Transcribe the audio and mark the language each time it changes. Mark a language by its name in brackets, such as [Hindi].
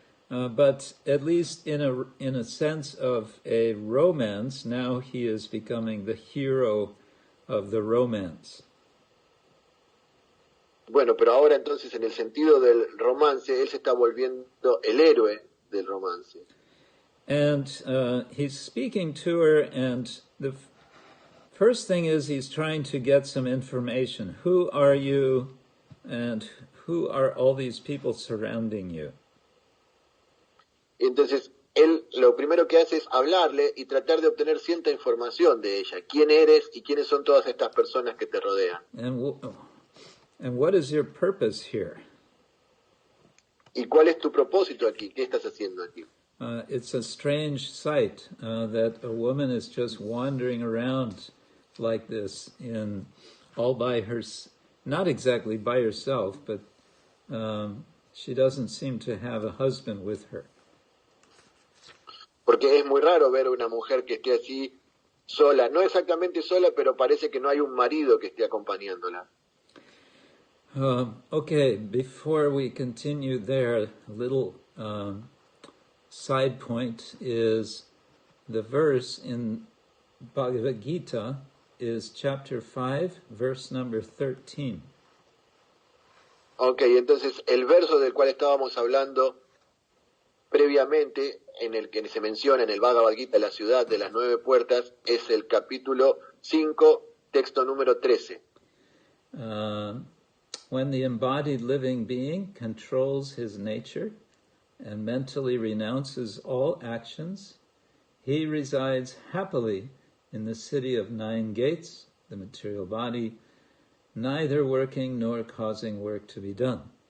[English] But at least in a sense of a romance, now he is becoming the hero of the romance. [Spanish] Bueno, pero ahora entonces en el sentido del romance, él se está volviendo el héroe del romance. [English] And he's speaking to her, and the first thing is he's trying to get some information. Who are you, and who are all these people surrounding you? [Spanish] Entonces, él lo primero que hace es hablarle y tratar de obtener cierta información de ella. ¿Quién eres y quiénes son todas estas personas que te rodean? [English] And what is your purpose here? [Spanish] ¿Y cuál es tu propósito aquí? ¿Qué estás haciendo aquí? [English] It's a strange sight that a woman is just wandering around like this, all by not exactly by herself, but she doesn't seem to have a husband with her. [Spanish] Porque es muy raro ver a una mujer que esté así sola, no exactamente sola, pero parece que no hay un marido que esté acompañándola. [English] Okay, before we continue there, a little side point is the verse in Bhagavad Gita is chapter 5, verse number 13. [Spanish] Ok, entonces el verso del cual estábamos hablando previamente, en el que se menciona en el Bhagavad Gita la ciudad de las 9 puertas, es el capítulo 5, texto número 13. [English] When the embodied living being controls his nature and mentally renounces all actions, he resides happily in the city of 9 gates, the material body, neither working nor causing work to be done.